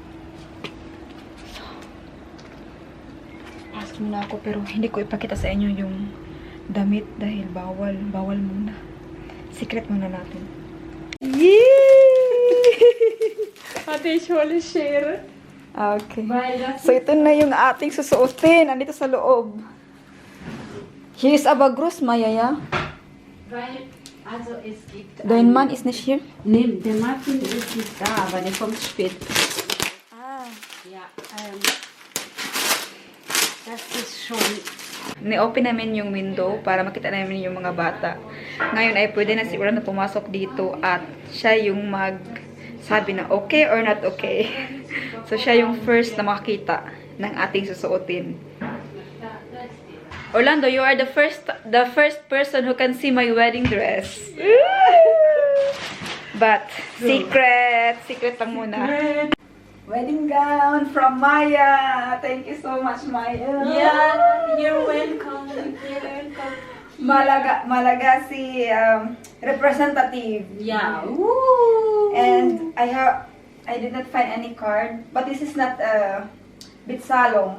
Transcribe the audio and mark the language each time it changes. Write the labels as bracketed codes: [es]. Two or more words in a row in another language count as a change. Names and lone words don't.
[tl] Pasok muna ako pero hindi ko ipakita sa inyo yung damit dahil bawal. Bawal muna. Secret muna natin. [en] Ate, surely share. Okay. [tl] So ito na yung ating susuotin. Andito sa loob. [de] Hier ist aber groß, Maya, ja? Weil, also es gibt... Dein Mann ist nicht hier? Nee, der Martin ist nicht da, aber der kommt spät. Ah. Ja, das ist schon... [tl] Ni-open namin yung window para makita namin yung mga bata. Ngayon ay pwede na siguro na pumasok dito at siya yung sabi na [en] okay or not okay. [tl] So siya yung first na makakita ng ating susuotin. [en] Orlando, you are the first person who can see my wedding dress. But secret [tl] lang muna. [en] Wedding gown from Maya. Thank you so much, Maya. Yeah, you're welcome. You're welcome. Malagasy representative. Yeah. Woo! And I did not find any card, but this is not bitsalong.